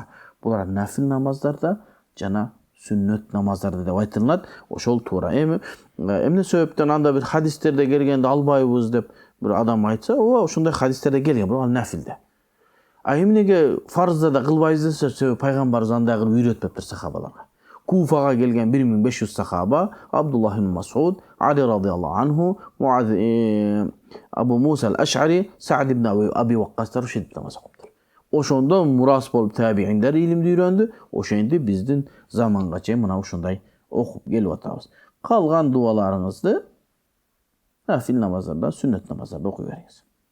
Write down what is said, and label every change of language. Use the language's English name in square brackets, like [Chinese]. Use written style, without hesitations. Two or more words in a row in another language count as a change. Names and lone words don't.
[Kyrgyz] Булар нафил намаздарда жана сүннөт намаздарда деп айтылат. Ошол туура. Эмне себептен анда бир хадистерде келгенде албайбыз деп бир адам айтса, ооба ошондой хадистерде келген, бирок ал нафилде. Эмнеге фарзда да кылбайбыз десе, себеби пайгамбарыбыз андай кылып үйрөтпөптүр сахабаларга. Куфага келген 1500 сахаба, Абдуллах ибн Мас'уд, Али [Arabic] رضي الله عنه, [Kyrgyz] Муаз, Абу Муса ал-Аш'ари, Сa'д ибн Аби Ваккастар ушинтип намаз окуптур. Ошондон мурас болуп табииндер илимди үйрөндү. Ошентип биздин заманга чейин мына ушундай окуп келип атабыз. Калган дуаларыңызды нафил намаздарда, сүннөт намаздарда окуй бериңиз.